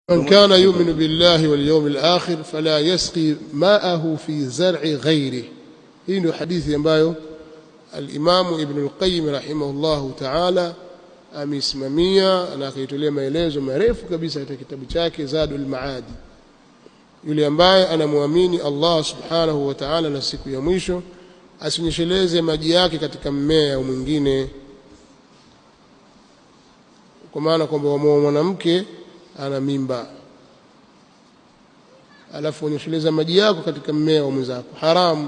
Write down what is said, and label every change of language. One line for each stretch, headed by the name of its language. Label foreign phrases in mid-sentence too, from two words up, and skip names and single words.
Arabic: من كان يؤمن بالله واليوم الآخر فلا يسقي ماءه في زرع غيره.
Swahili: hii ndio hadithi ambayo al-Imam Ibn al-Qayyim
Arabic: رحمه الله تعالى
Swahili: amesimamia na akaitolea maelezo marefu kabisa katika kitabu chake Zadul Maadi. Yule ambaye anamwamini Allah
Arabic: سبحانه وتعالى
Swahili: na siku ya mwisho asinyesheleze maji yake katika mmea mwingine, kwa maana kwamba mwanamke ana mimba alafu unyesheleza maji yako katika mmea wa mwenzako, haramu.